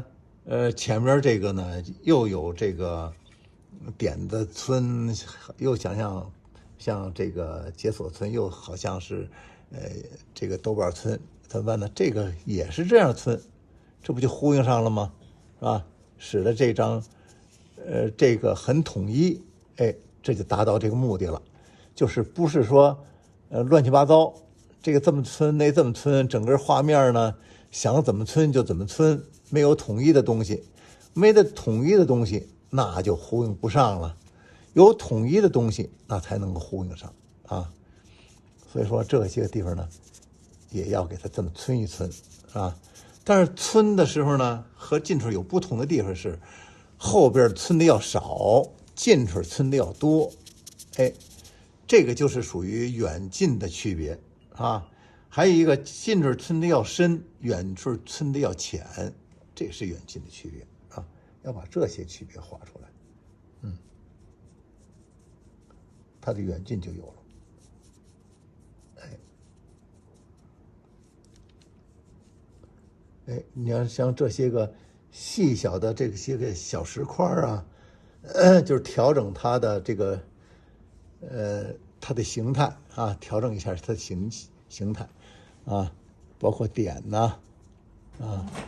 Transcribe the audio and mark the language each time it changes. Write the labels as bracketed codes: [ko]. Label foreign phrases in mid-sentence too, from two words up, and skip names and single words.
[zh] 前面這個呢，又有這個點子村，又想像這個解鎖村，又好像是這個豆瓣村，怎麼辦呢？這個也是這樣村，這不就呼應上了嗎？是吧？使得這張這個很統一，哎，這就達到這個目的了，就是不是說亂七八糟，這個這麼村那這麼村，整個畫面呢想怎麼村就怎麼村。沒有統一的東西，沒得統一的東西，那就呼應不上了。有統一的東西，那才能夠呼應上啊。所以說這些個地方呢，也要給它這麼村一村啊。但是村的時候呢，和近處有不同的地方是，後邊村的要少，近處村的要多。哎，這個就是屬於遠近的區別啊。還有一個近處村的要深，遠處村的要淺。這是遠近的區別啊，要把這些區別畫出來，它的遠近就有了。哎，你要像這些個細小的這些個小石塊啊，就是調整它的這個它的形態啊，調整一下它的形態啊，包括點吶啊。